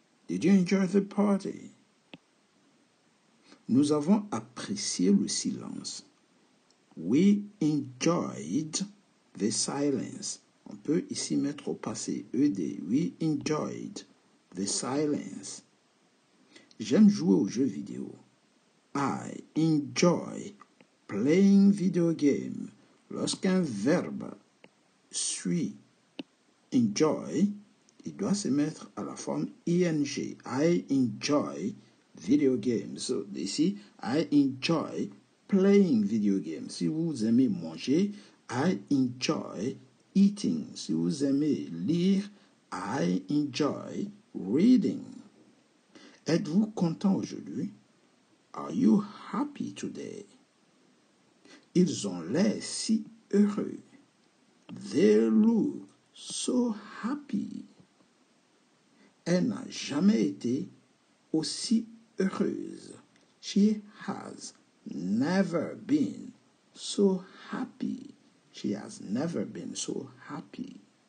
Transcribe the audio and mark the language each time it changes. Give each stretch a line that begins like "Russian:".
English: Did you enjoy the party?
French: Nous avons apprécié le silence.
English: We enjoyed the silence.
French: On peut ici mettre au passé ED.
English: We enjoyed the silence.
French: J'aime jouer aux jeux vidéo.
English: I enjoy playing video game.
French: Lorsqu'un verbe suit enjoy, il doit se mettre à la forme ing.
English: I enjoy video games. So, ici, I enjoy playing video games.
French: Si vous aimez manger,
English: I enjoy eating.
French: Si vous aimez lire,
English: I enjoy reading.
French: Êtes-vous content aujourd'hui?
English: Are you happy today?
French: Ils ont l'air si heureux.
English: They look so happy.
French: Elle n'a jamais été aussi heureuse.
English: She has never been so happy. She has never been so happy.